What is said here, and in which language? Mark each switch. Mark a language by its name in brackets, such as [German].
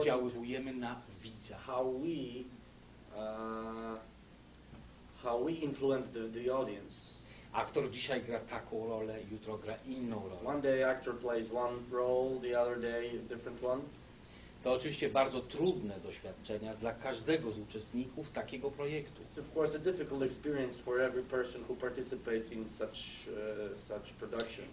[Polish] oddziaływujemy na widza. [English] how we influence the audience. [Polish] Aktor dzisiaj gra taką rolę, jutro gra inną rolę. [English] One day actor plays one role, the other day a different one. [Polish] To oczywiście bardzo trudne doświadczenia dla każdego z uczestników takiego projektu. [English] It's of course a difficult experience for every person who participates in such production.